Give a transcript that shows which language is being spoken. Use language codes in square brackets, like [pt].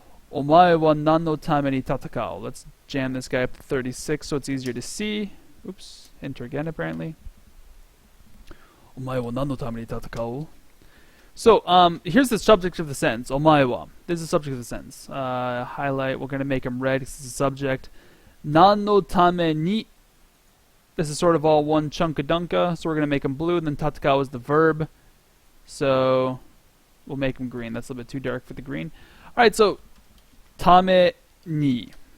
[ja] お前は何のために戦う? [en] Let's jam this guy up to 36 so it's easier to see. Oops, enter again apparently. [ja] お前は何のために戦う? [en] So, here's the subject of the sentence. [ja] お前は. [en] This is the subject of the sentence. Highlight. We're going to make them red because it's a subject. [ja] 何のために. [en] This is sort of all one chunka-dunka, so we're going to make them blue. And then 戦う is the verb. So, we'll make them green. That's a little bit too dark for the green. Alright, so, ために.